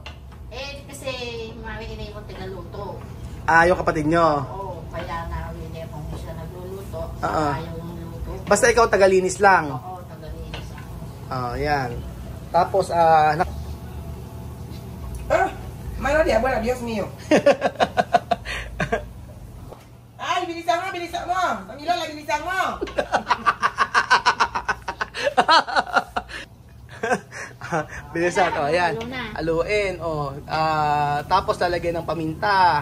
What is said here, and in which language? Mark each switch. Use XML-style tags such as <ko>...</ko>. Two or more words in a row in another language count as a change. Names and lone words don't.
<tl>Kasi mami iniipon tigaluto. Yung kapatid nyo. Oo, kaya nga iniipon ko siya nagluluto. Oo. Ayaw ng luto. Basta ikaw tagalinis lang. Oo, tagalinis ako. Yan. Tapos,</tl> <es>Mana dia? Buena, Dios mío.</es> <tl>Ay, bilisan mo, bilisan mo. Pamilala, bilisan mo. bilisan. Ayan. Halo na. Haluin. Tapos lalagyan ng paminta.</tl>